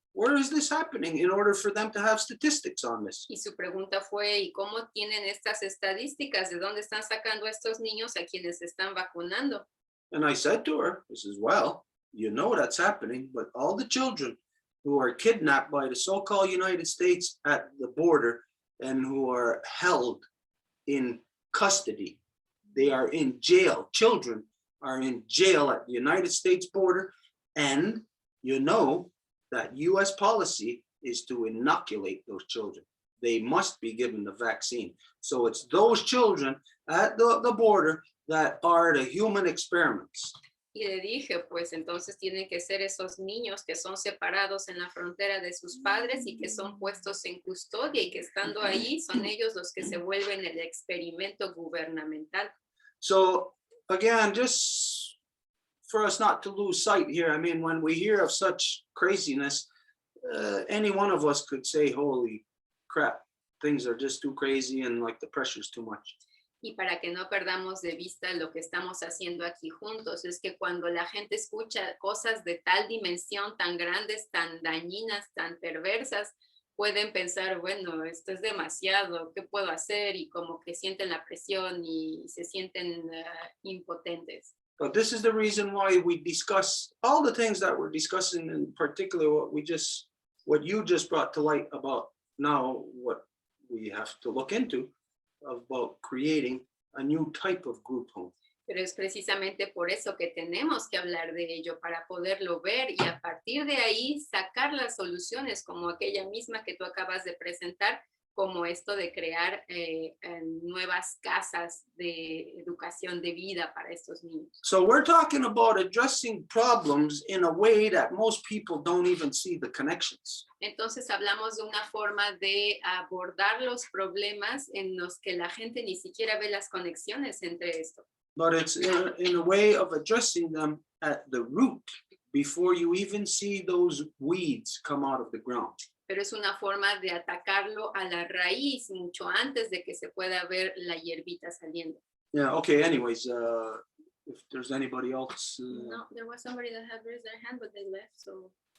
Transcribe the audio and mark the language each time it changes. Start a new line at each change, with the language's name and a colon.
English: Where is this happening in order for them to have statistics on this?
Spanish: Y su pregunta fue, ¿y cómo tienen estas estadísticas? ¿De dónde están sacando a estos niños a quienes están vacunando?
English: And I said to her, well, you know that's happening, but all the children who are kidnapped by the so-called United States at the border and who are held in custody, they are in jail. Children are in jail at the United States border, and you know that US policy is to inoculate those children. They must be given the vaccine. So it's those children at the border that are the human experiments.
Spanish: Y le dije, pues entonces tienen que ser esos niños que son separados en la frontera de sus padres y que son puestos en custodia y que estando ahí son ellos los que se vuelven el experimento gubernamental.
English: So again, just for us not to lose sight here, I mean, when we hear of such craziness, any one of us could say, holy crap, things are just too crazy and like the pressure's too much.
Spanish: Y para que no perdamos de vista lo que estamos haciendo aquí juntos, es que cuando la gente escucha cosas de tal dimensión, tan grandes, tan dañinas, tan perversas, pueden pensar, bueno, esto es demasiado, ¿qué puedo hacer? Y como que sienten la presión y se sienten impotentes.
English: But this is the reason why we discuss all the things that we're discussing, in particular what you just brought to light about now, what we have to look into. about creating a new type of group home.
Spanish: Pero es precisamente por eso que tenemos que hablar de ello, para poderlo ver y a partir de ahí sacar las soluciones, como aquella misma que tú acabas de presentar, como esto de crear nuevas casas de educación de vida para estos niños.
English: So we're talking about addressing problems in a way that most people don't even see the connections.
Spanish: Entonces hablamos de una forma de abordar los problemas en los que la gente ni siquiera ve las conexiones entre esto.
English: But it's in a way of addressing them at the root before you even see those weeds come out of the ground.
Spanish: Pero es una forma de atacarlo a la raíz mucho antes de que se pueda ver la hierbita saliendo.
English: Yeah, okay, anyways, if there's anybody else. No, there was somebody that had raised their hand, but they left, so.